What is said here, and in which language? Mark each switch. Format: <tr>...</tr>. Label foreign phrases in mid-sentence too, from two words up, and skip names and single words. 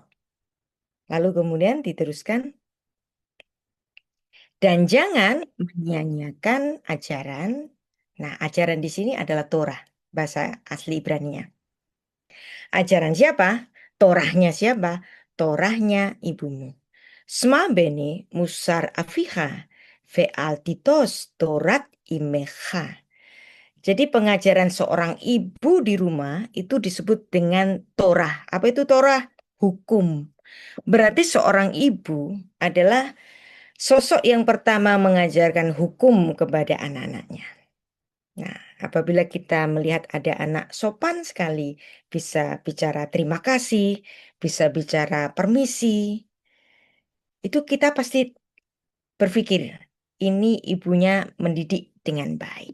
<id>Lalu kemudian diteruskan. Dan jangan menyia-nyiakan ajaran. Nah, ajaran di sini adalah Torah, bahasa asli Ibrani-nya. Ajaran siapa? Torahnya siapa? Torahnya ibumu.</id> <he>שמע בני מוסר אביך ואל תטש תורת אמך.</he> <id>Jadi pengajaran seorang ibu di rumah itu disebut dengan Torah. Apa itu Torah? Hukum. Berarti seorang ibu adalah sosok yang pertama mengajarkan hukum kepada anak-anaknya. Nah, apabila kita melihat ada anak sopan sekali, bisa bicara terima kasih, bisa bicara permisi, itu kita pasti berpikir, ini ibunya mendidik dengan baik.</id>